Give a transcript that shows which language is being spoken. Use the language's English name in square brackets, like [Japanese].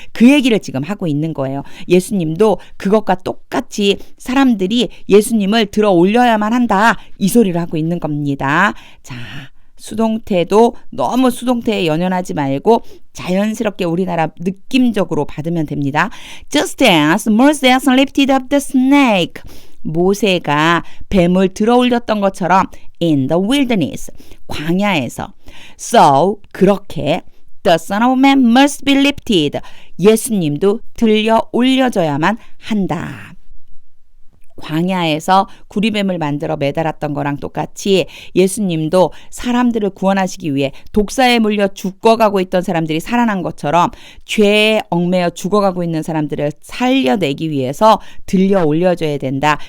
[Korean] 그 얘기를 지금 하고 있는 거예요. 예수님도 그것과 똑같이 사람들이 예수님을 들어 올려야만 한다. 이 소리를 하고 있는 겁니다. 자, 수동태도 너무 수동태에 연연하지 말고 자연스럽게 우리나라 느낌적으로 받으면 됩니다. [English] Just as Moses lifted up the snake. [Korean] 모세가 뱀을 들어 올렸던 것처럼 [English] in the wilderness. [Korean] 광야에서. [English] So, [Korean] 그렇게 [English] the Son of Man must be lifted. [Korean] 예수님도 들려 올려져야만 한다. 광야에서 구리뱀을 만들어 매달았던 거랑 똑같이 예수님도 사람들을 구원하시기 위해 독사에 물려 죽어가고 있던 사람들이 살아난 것처럼 죄에 얽매여 죽어가고 있는 사람들을 살려내기 위해서 들려 올려줘야 된다.